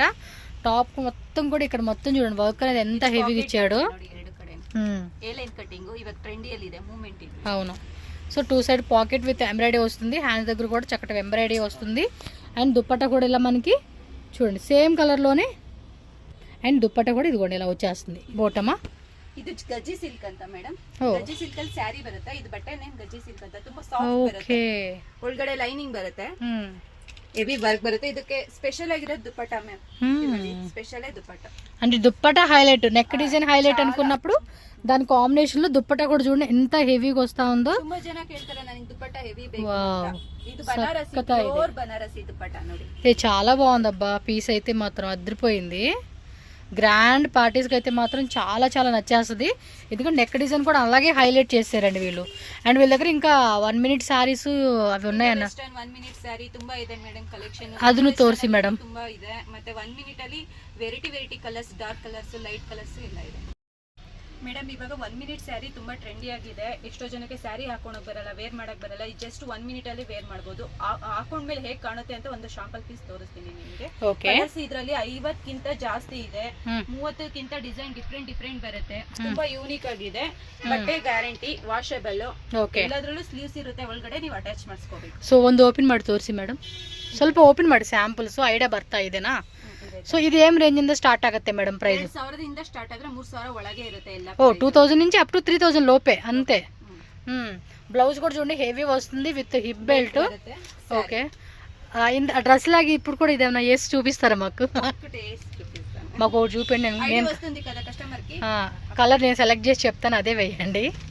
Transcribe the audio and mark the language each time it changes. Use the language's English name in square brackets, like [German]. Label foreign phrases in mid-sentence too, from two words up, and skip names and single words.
[Telugu] టాప్ మొత్తం కూడా ఇక్కడ మొత్తం చూడండి వర్క్ అనేది ఎంత హెవీగా ఇచ్చాడు. అవును. సో 2 [English] side pocket with embroidery [Telugu] వస్తుంది. హ్యాండ్స్ దగ్గర కూడా చక్కటి ఎంబ్రాయిడరీ వస్తుంది. అండ్ దుప్పట్టా కూడా ఇలా మనకి చూడండి సేమ్ కలర్లోనే. [Kannada] అండ్ ದುಪ್ಪಟ್ಟ ಕೂಡ ಇದುಗೊಂಡು ಎಲ್ಲ వచ్చేస్తుంది. ಬಾಟಮ ಇದು ಗಜ್ಜಿ ಸಿಲ್ಕ್ ಅಂತ ಮೇಡಂ. ಗಜ್ಜಿ ಸಿಲ್ಕ್ ಅಲ್ಲಿ ಸ್ಯಾರಿ ಬರುತ್ತೆ. ಇದು ಬಟ್ಟೆ ನೇಮ್ ಗಜ್ಜಿ ಸಿಲ್ಕ್ ಅಂತ, ತುಂಬಾ ಸಾಫ್ಟ್ ಬರುತ್ತೆ. ಒಳಗಡೆ ಲೈನಿಂಗ್ ಬರುತ್ತೆ, [English] heavy work [Kannada] ಬರುತ್ತೆ. ಇದಕ್ಕೆ ಸ್ಪೆಷಲ್ ಆಗಿರೋದು ದುಪ್ಪಟ್ಟ ಮ್ಯಾಮ್. ಸ್ಪೆಷಲ್ ದುಪ್ಪಟ್ಟ [Telugu] అంటే దుప్పట్టా హైలైట్, [English] neck design [Telugu] హైలైట్ అనుకున్నప్పుడు దాని కాంబినేషన్ లో దుప్పట్టా కూడా చూడండి ఎంత హెవీగా వస్తా ఉందో. [Kannada] ತುಂಬಾ ಜನ ಕೇಳ್ತಾರೆ ನನಗೆ దుప్పట్టా ಹೆವಿ ಬೇಕು ಅಂತ. ಇದು ಬನಾರಸಿ, ಪ್ಯೂರ್ బనారసి దుప్పట్టా ನೋಡಿ. [Telugu] ఇది చాలా బాగుంది అబ్బా. పీస్ అయితే మాత్రం అదిరిపోయింది. గ్రాండ్ పార్టీస్కి అయితే మాత్రం చాలా చాలా నచ్చేస్తుంది. ఎందుకంటే [English] neck design [Telugu] కూడా అలాగే హైలైట్ చేశారండి వీళ్ళు. అండ్ వీళ్ళ దగ్గర ఇంకా [English] 1 minute sarees [Telugu] అవి ఉన్నాయన్న. [English] 1 minute saree [Kannada] ತುಂಬಾ ಇದೆ ಮೇಡಂ ಕಲೆಕ್ಷನ್. ಅದನ್ನು ತೋರಿಸಿ ಮೇಡಂ. ತುಂಬಾ ಇದೆ. ಮತ್ತೆ 1 ಮಿನಿಟ್ ಅಲ್ಲಿ [English] variety colors, dark colors, light colors [Kannada] ಎಲ್ಲ ಇದೆ ಮೇಡಮ್. ಇವಾಗ [English] 1 minute saree [Kannada] ತುಂಬಾ ಟ್ರೆಂಡಿ ಆಗಿದೆ. ಎಷ್ಟೋ ಜನಕ್ಕೆ ಸ್ಯಾರಿ ಹಾಕೋಣಕ್ ಬರಲ್ಲ, ವೇರ್ ಮಾಡಕ್ ಬರಲ್ಲ. ಇದು [English] just 1 minute [Kannada] ಅಲ್ಲಿ ವೇರ್ ಮಾಡಬಹುದು. ಹಾಕೊಂಡ್ಮೇಲೆ ಹೇಗೆ ಕಾಣುತ್ತೆ ಅಂತ ಒಂದು [English] sample piece [Kannada] ತೋರಿಸ್ತೀನಿ ನಿಮಗೆ. ಇದರಲ್ಲಿ 50 ಕಿಂತ ಜಾಸ್ತಿ ಇದೆ, 30 ಕಿಂತ [English] design different [Kannada] ಬರುತ್ತೆ. ತುಂಬಾ ಯೂನಿಕ್ ಆಗಿದೆ. ಬಟ್ಟೆ ಗ್ಯಾರಂಟಿ, ವಾಷಬಲ್, ಎಲ್ಲದರಲ್ಲೂ ಸ್ಲೀವ್ಸ್ ಇರುತ್ತೆ. ಒಳಗಡೆ ನೀವು ಅಟ್ಯಾಚ್ ಮಾಡಿಸ್ಕೋಬೇಕು. ಸೊ ಒಂದು ಓಪನ್ ಮಾಡಿ ತೋರಿಸಿ ಮೇಡಮ್, ಸ್ವಲ್ಪ ಓಪನ್ ಮಾಡಿ [English] samples idea [Kannada] ಬರ್ತಾ ಇದೆನಾ? ಸೊ ಇದು ಏಮ್ ರೇಂಜ್ ಇಂದ ಸ್ಟಾರ್ಟ್ ಆಗುತ್ತೆ ಮೇಡಂ ಪ್ರೈಸ್? 2000 ಇಂದ ಸ್ಟಾರ್ಟ್ ಆದ್ರೆ 3000 ಒಳಗೆ ಇರುತ್ತೆ ಎಲ್ಲ. [Telugu] 2000 నుంచి [English] up to [Telugu] 3000 లోపే అంతే. బ్లౌజ్ కూడా చూడండి హెవీ వస్తుంది [English] with hip belt. [Telugu] ఓకే, డ్రెస్ లాగా ఇప్పుడు కూడా ఇదేమన్నా వేసి చూపిస్తారా మాకు? ఒకటి వేసి చూపిస్తాను. మాకు ఒకటి చూపండి. ఐడియా నేను వస్తుంది కదా కస్టమర్ కి. కలర్ నేను సెలెక్ట్ చేసి చెప్తాను, అదే వేయండి.